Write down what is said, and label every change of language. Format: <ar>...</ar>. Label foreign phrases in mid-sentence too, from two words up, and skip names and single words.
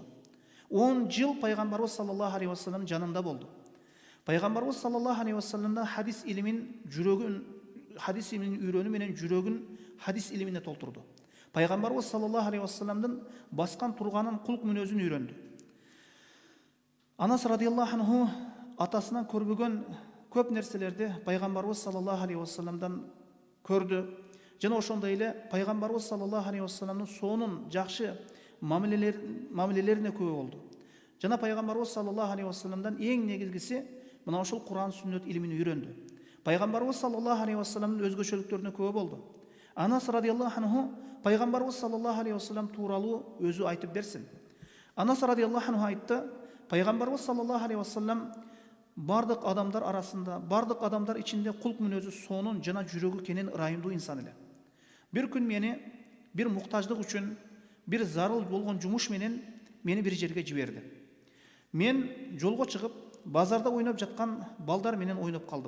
<ky>10 жыл пайгамбарыбыз</ky> <ar>صلى الله عليه وسلم</ar> <ky>жанында болду. Пайгамбарыбыз</ky> <ar>صلى الله عليه وسلم</ar> <ky>хадис илимин үйрөнүү менен жүрөгүн хадис илимине толтурду. Пайгамбарыбыз</ky> <ar>صلى الله عليه وسلم</ar> <ky>баскан турганын, кулк мүнөзүн үйрөндү. Анас</ky> <ar>رضي الله عنه</ar> <ky>атасынан көрбөгөн көп нерселерди пайгамбарыбыз</ky> <ar>صلى الله عليه وسلم</ar> <ky>көрдү. Жана ошондой эле пайгамбарыбыз</ky> <ar>صلى الله عليه وسلم</ar> <ky>сонун жакшы мамилелерине күбө болду. Жана пайгамбарыбыз</ky> <ar>صلى الله عليه وسلم</ar> <ky>эң негизгиси мына ошол Куран сүннөт илимин үйрөндү. Пайгамбарыбыз</ky> <ar>صلى الله عليه وسلم</ar> <ky>өзгөчөлүктөрүнө күбө болду. Анас</ky> <ar>رضي الله عنه</ar> <ky>пайгамбарыбыз</ky> <ar>صلى الله عليه وسلم</ar> <ky>тууралуу өзү айтып берсин. Анас</ky> <ar>رضي الله عنه</ar> <ky>айтты: пайгамбарыбыз</ky> <ar>صلى الله عليه وسلم</ar> <ky>бардык адамдар арасында, бардык адамдар ичинде кулк мүнөзү сонун жана жүрөгү кенен ырайымдуу инсан эле. Бир күн мени бир муктаждык үчүн, бир зарыл болгон жумуш менен мени бир жерге жиберди. Мен жолго чыгып, базарда ойноп жаткан балдар менен ойноп калдым.</ky>